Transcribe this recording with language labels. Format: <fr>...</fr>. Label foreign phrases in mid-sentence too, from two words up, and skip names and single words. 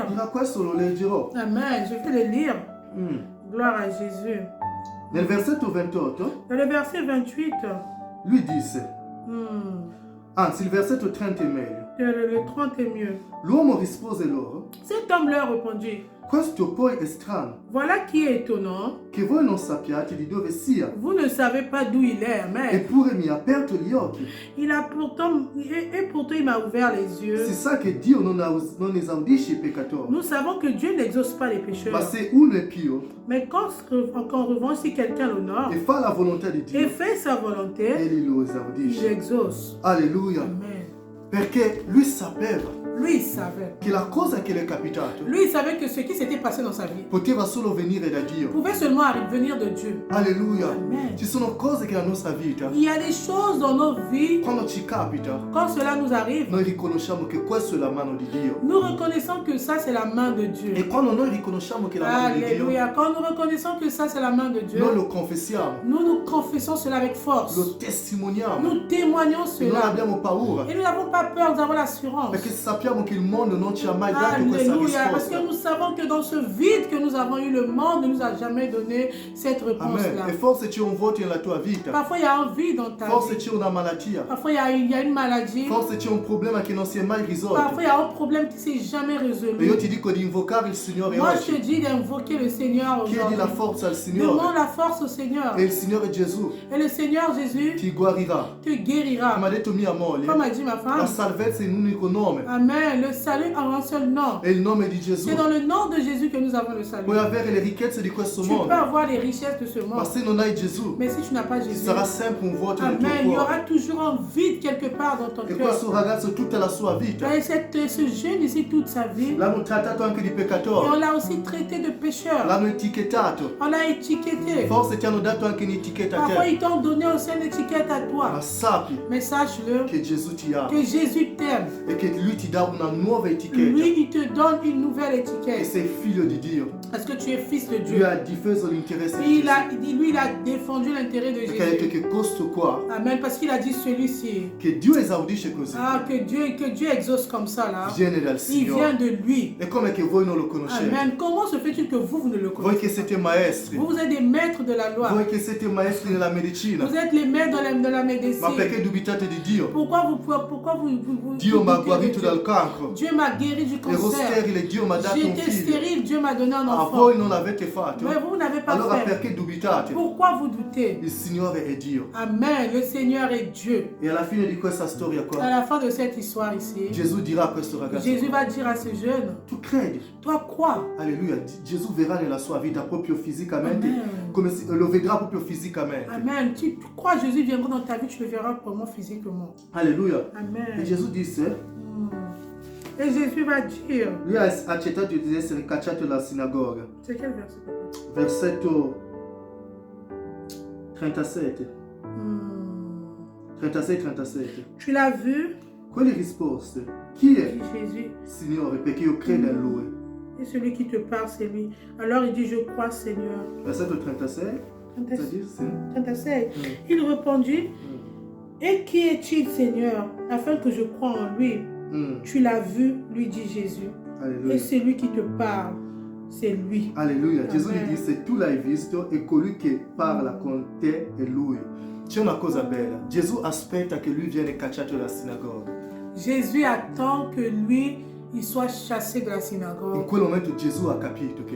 <it>questo lo leggerò.</it> <fr>Amen, je vais le lire. Mm. Gloire à Jésus.</fr> <it>Nel versetto 28</it> <fr>Dans le verset 28,</fr> <it>lui disse, hmm, anzi il versetto 30 è meglio,</it> <fr>le 30 est mieux.</fr> <it>l'uomo rispose loro,</it> <fr>Cet homme leur répondit,</fr> <it>questo poi è strano,</it> <fr>voilà qui est étonnant.</fr> <it>che voi non sappiate di dove sia,</it> <fr>Vous ne savez pas d'où il est. Amen.</fr> <it>eppure mi ha aperto gli occhi.</it> <fr>Il a pourtant, et pourtant il m'a ouvert les yeux.</fr> <it>Si sa che Dio non esaudisce i peccatori,</it> <fr>Nous savons que Dieu n'exauce pas les</fr> <it>ma</it> <fr>pécheurs.</fr> <it>se uno è pio</it> <fr>Mais en revanche, si quelqu'un l'honore</fr> <it>e fa la volontà di</it> <fr>et</fr> <it>Dio,</it> <fr>fait sa volonté,</fr> <it>egli lo</it> <fr>il</fr> <it>esaudisce.</it> <fr>exauce. Alleluia, Amen.</fr> <it>perché lui sapeva</it> <fr>Lui, il savait.</fr> <it>che la cosa che le è capitato</it> <fr>Lui, il savait que ce qui s'était passé dans sa vie</fr> <it>poteva solo venire da Dio.</it> <fr>pouvait seulement venir de Dieu. Alleluia. Amen.</fr> <it>Ci sono cose che nella nostra vita,</it> <fr>Il y a des choses dans nos vies,</fr> <it>quando ci capita,</it> <fr>quand cela nous arrive,</fr> <it>noi riconosciamo che questa è la mano di Dio.</it> <fr>nous reconnaissons que ça, c'est la main de Dieu.</fr> <it>E quando noi riconosciamo che è la mano di Dio, Alléluia.</it> <fr>Quand nous reconnaissons que ça, c'est la main de Dieu,</fr> <it>noi lo confessiamo,</it> <fr>nous confessons cela avec force.</fr> <it>lo testimoniamo</it> <fr>Nous témoignons</fr> <it>e non</it> <fr>cela.</fr> <it>abbiamo paura,</it> <fr>Et nous n'avons pas peur, nous avons l'assurance.</fr> <it>perché sappiamo che il mondo non ci ha mai dato questa</it> <fr>Alléluia. Parce que</fr> <it>risposta.</it> <fr>nous savons que dans ce vide que nous avons eu, le monde ne nous a jamais donné cette Amen. réponse-là.</fr> <it>E forse c'è un vuoto nella tua vita,</it> <fr>Parfois, il y a un vide dans ta</fr> <it>forse</it> <fr>vie.</fr> <it>c'è una malattia,</it> <fr>Parfois, il y a une maladie.</fr> <it>forse c'è un problema che non si è mai risolto.</it> <fr>Parfois, il y a un problème qui ne s'est jamais</fr> <it>E io</it> <fr>résolu.</fr> <it>ti dico di invocare il Signore</it> <fr>Moi, je te</fr> <it>oggi.</it> <fr>dis d'invoquer le Seigneur</fr> <it>Chiedi la</it> <fr>aujourd'hui.</fr> <it>forza al</it> <fr>Demande</fr> <it>Signore</it> <fr>la force au Seigneur.</fr> <it>e il Signore Gesù</it> <fr>Et le Seigneur Jésus</fr> <it>ti guarirà.</it> <fr>te guérira.</fr> <it>Come ha detto mia moglie,</it> <fr>Comme a dit ma</fr> <it>la</it> <fr>femme.</fr> <it>salvezza è in un unico nome,</it> <fr>Amen. Le salut en un seul nom.</fr> <it>è il nome di Gesù.</it> <fr>C'est dans le nom de Jésus que nous avons le salut.</fr> <it>Puoi avere le ricchezze di questo</it> <fr>Tu peux</fr> <it>mondo,</it> <fr>avoir les richesses de ce</fr> <it>ma</it> <fr>monde.</fr> <it>se non hai Gesù,</it> <fr>Mais si tu n'as pas</fr> <it>ci</it> <fr>Jésus,</fr> <it>sarà sempre un vuoto nel tuo</it> <fr>Amen, il y</fr> <it>cuore.</it> <fr>aura toujours un vide quelque part dans ton</fr> <it>E</it> <fr>cœur.</fr> <it>questo ragazzo tutta la sua vita</it> <fr>Et ce jeune ici, toute sa vie,</fr> <it>l'hanno trattato anche di</it> <fr>et</fr> <it>peccatori,</it> <fr>on l'a aussi traité de pécheur.</fr> <it>l'hanno etichettato,</it> <fr>On l'a étiqueté.</fr> <it>forse ti hanno dato anche un'etichetta a</it> <fr>Parfois,</fr> <it>te,</it> <fr>ils t'ont donné aussi une étiquette à</fr> <it>ma</it> <fr>toi.</fr> <it>sappi</it> <fr>Mais sache-le,</fr> <it>che Gesù ti ama</it> <fr>que Jésus t'aime.</fr> <it>e che Lui ti dà una nuova etichetta</it> <fr>Lui, il te donne une nouvelle</fr> <it>e</it> <fr>étiquette.</fr> <it>sei figlio di Dio.</it> <fr>Parce que tu es fils de</fr> <it>Lui</it> <fr>Dieu.</fr> <it>ha difeso l'interesse di Gesù,</it> <fr>Lui, il a défendu l'intérêt de</fr> <it>perché ha detto</it> <fr>Jésus.</fr> <it>che questo qua, Amen.</it> <fr>Parce qu'il a dit celui-ci.</fr> <it>che Dio esaudisce così,</it> <fr>Ah, que Dieu exauce comme ça, là.</fr> <it>viene dal</it> <fr>Il vient</fr> <it>Signore.</it> <fr>de lui.</fr> <it>E come che voi non lo conoscete? Amen.</it> <fr>Comment se fait-il que vous ne le</fr> <it>Voi</it> <fr>connaissez</fr> <it>che siete maestri,</it> <fr>pas? Vous êtes des maîtres de la loi.</fr> <it>voi che siete maestri nella medicina,</it> <fr>Vous êtes les maîtres de la</fr> <it>ma</it> <fr>médecine.</fr> <it>perché dubitate di Dio?</it> <fr>Pourquoi vous</fr> <it>Dio mi ha</it> <fr>doutez de</fr> <it>guarito</it> <fr>Dieu?</fr> <it>dal cancro,</it> <fr>Dieu m'a guéri du</fr> <it>ero</it> <fr>cancer.</fr> <it>sterile, Dio mi ha dato un</it> <fr>J'étais</fr> <it>figlio.</it> <fr>stérile, Dieu m'a donné un</fr> <it>A</it> <fr>enfant.</fr> <it>voi non l'avete fatto?</it> <fr>Mais vous n'avez pas</fr> <it>Allora</it> <fr>fait.</fr> <it>perché dubitate?</it> <fr>Pourquoi vous doutez?</fr> <it>Il Signore è Dio.</it> <fr>Amen. Le Seigneur est Dieu.</fr> <it>E alla fine di questa storia</it> <fr>À</fr> <it>qua,</it> <fr>la fin de cette histoire ici,</fr> <it>Gesù dirà a questo ragazzo,</it> <fr>Jésus va dire à ce jeune,</fr> <it>tu credi?</it> <fr>toi crois.</fr> <it>Alleluia, Gesù verrà nella sua vita proprio fisicamente, Amen. come lo vedrà proprio fisicamente. Amen.</it> <fr>Tu crois Jésus viendra dans ta vie, tu le verras comment physiquement.</fr> <it>Alleluia. E Amen. Gesù disse,</it> <fr>Mm. Et Jésus va dire,</fr> <it>lui ha accettato di essere cacciato dalla sinagoga.</it> <fr>c'est quel verset?</fr> <it>Versetto 37. Mm. 36-37.</it> <fr>Tu l'as vu,</fr> <it>Quelli rispose, chi è,</it> <fr>dit Jésus,</fr> <it>Signore, perché io credo in Lui.</it> <fr>et celui qui te parle, c'est lui. Alors il dit, je crois, Seigneur. Versetto 36, c'est-à-dire, c'est... 36. Il répondit, et qui est-il, Seigneur, afin que je croie en lui? Mm. Tu l'as vu, lui dit Jésus. Alleluia. Et celui qui te parle, c'est lui. Alleluia. Amen.</fr> <it>Gesù gli disse: tu l'hai visto e colui che parla con te è lui. C'è una cosa bella. Gesù aspetta che lui viene cacciato dalla sinagoga.</it> <fr>Jésus attend que lui, il soit chassé de la</fr> <it>In</it> <fr>synagogue.</fr> <it>quel momento Gesù ha capito che,</it>